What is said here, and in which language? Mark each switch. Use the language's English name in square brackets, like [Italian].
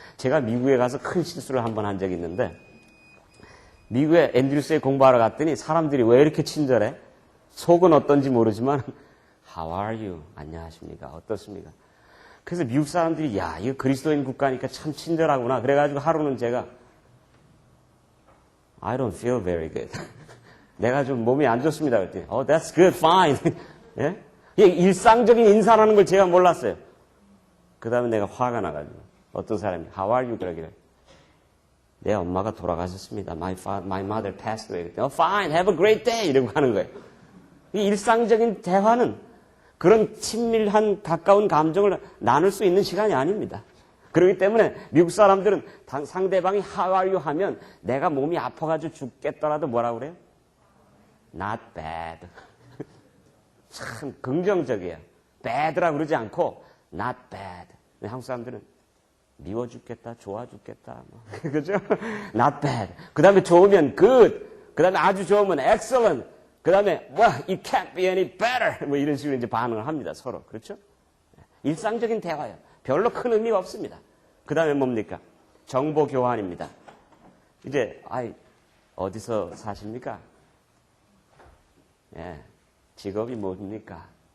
[Korean] 제가 미국에 가서 큰 실수를 한 번 한 적이 있는데, 미국에 앤드류스에 공부하러 갔더니 사람들이 왜 이렇게 친절해? 속은 어떤지 모르지만 [English] How are you? [Korean] 안녕하십니까? 어떻습니까? 그래서 미국 사람들이 야, 이거 그리스도인 국가니까 참 친절하구나. 그래가지고 하루는 제가 [English] I don't feel very good. [Korean] 내가 좀 몸이 안 좋습니다. 그랬더니 [English] Oh, that's good, fine. [Korean] 예? 일상적인 인사라는 걸 제가 몰랐어요. 그 다음에 내가 화가 나가지고 어떤 사람이 [English] How are you? [Korean] 그러길래 내 엄마가 돌아가셨습니다. [English] My mother passed away. Oh, fine, have a great day. [Korean] 이러고 하는 거예요. 이 일상적인 대화는 그런 친밀한 가까운 감정을 나눌 수 있는 시간이 아닙니다. 그렇기 때문에 미국 사람들은 상대방이 [English] How are you [Korean] 하면 내가 몸이 아파가지고 죽겠더라도 뭐라고 그래요? [English] Not bad. [Korean] 참 긍정적이에요. bad라고 그러지 않고 [English] not bad. [Korean] 한국 사람들은 미워 죽겠다, 좋아 죽겠다. 그죠? [English] Not bad. [Korean] 그 다음에 좋으면 good. 그 다음에 아주 좋으면 excellent. 그 다음에, [English] it can't be any better. [Korean] 뭐 이런 식으로 이제 반응을 합니다, 서로. 그렇죠? 일상적인 대화예요. 별로 큰 의미가 없습니다. 그 다음에 뭡니까? 정보 교환입니다. 이제, 어디서 사십니까? 예. 직업이 뭡니까?